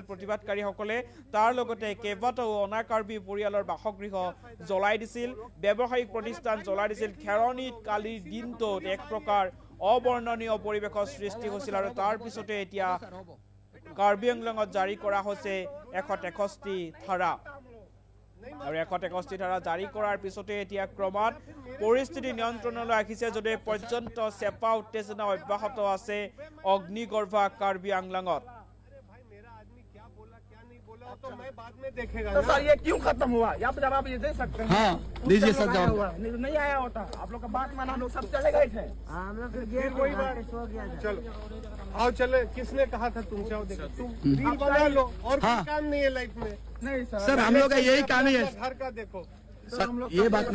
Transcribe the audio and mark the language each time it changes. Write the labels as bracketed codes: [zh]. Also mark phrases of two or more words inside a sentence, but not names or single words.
[as] প্ৰতিবাদকাৰীসকলে তাৰ লগতে কেইবাটাও অনা কাৰ্বি পৰিয়ালৰ বাসগৃহ জ্বলাই দিছিল ব্যৱসায়িক প্ৰতিষ্ঠান জ্বলাই দিছিল খেৰণীত কালিৰ দিনটোত এক প্ৰকাৰ অবৰ্ণনীয় পৰিৱেশৰ সৃষ্টি হৈছিল আৰু তাৰ পিছতে এতিয়া কাৰ্বি আংলঙত জাৰি কৰা হৈছে 163 ধাৰা আৰু 163 ধাৰা জাৰি কৰাৰ পিছতে এতিয়া ক্ৰমাৎ পৰিস্থিতি নিয়ন্ত্ৰণলৈ আহিছে যদি পৰ্যন্ত চেপা উত্তেজনা অব্যাহত আছে অগ্নিগৰ্ভা কাৰ্বি আংলঙত [hi] तो मैं बाद में देखेगा तो सर ये क्यों खत्म हुआ आप जवाब ये दे सकते हैं हाँ दीजिए सर जवाब नहीं आया होता आप लोग का बात माना लोग सब चले गए थे फिर कोई बात चलो आओ चले किसने कहा था तुमसे आओ देखो तुम रील बना लो और कोई काम नहीं है लाइफ में नहीं सर हम लोग का यही काम ही है घर का देखो